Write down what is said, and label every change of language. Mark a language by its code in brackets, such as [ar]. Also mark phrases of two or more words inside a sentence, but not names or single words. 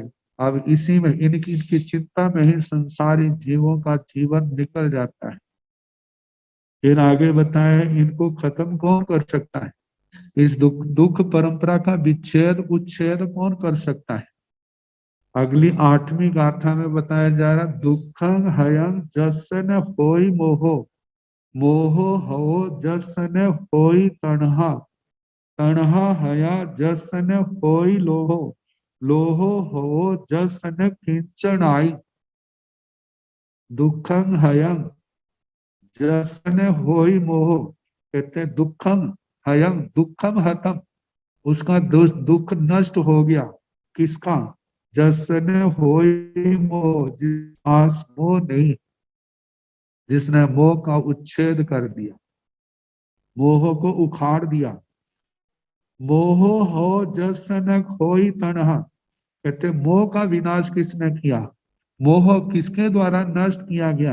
[hi] अब इसी में इनकी चिंता में ही संसारी जीवों का जीवन निकल जाता है। फिर आगे बताया है इनको खत्म कौन कर सकता है, इस दुख परंपरा का विच्छेद उच्छेद कौन कर सकता है। अगली 8वीं गाथा में बताया जा रहा, [pra] दुखं हयं जसन होई मोहो, मोहो हो जसन होई तणहा, तणहा हया जसन होई लोहो, लोहो हो जसन किंचनाई। दुखं हयं जसन होई मोहो, [hi] कहते हैं [pra] दुखम हयं, दुखम हतम, [hi] उसका दुख नष्ट हो गया। किसका, [pra] जसने होई मोह, [hi] जिस पास मोह नहीं, जिसने मोह का उच्छेद कर दिया, मोह को उखाड़ दिया। [pra] मोह हो जसन होई तणहा, [hi] कहते मोह का विनाश किसने किया, मोह किसके द्वारा नष्ट किया गया।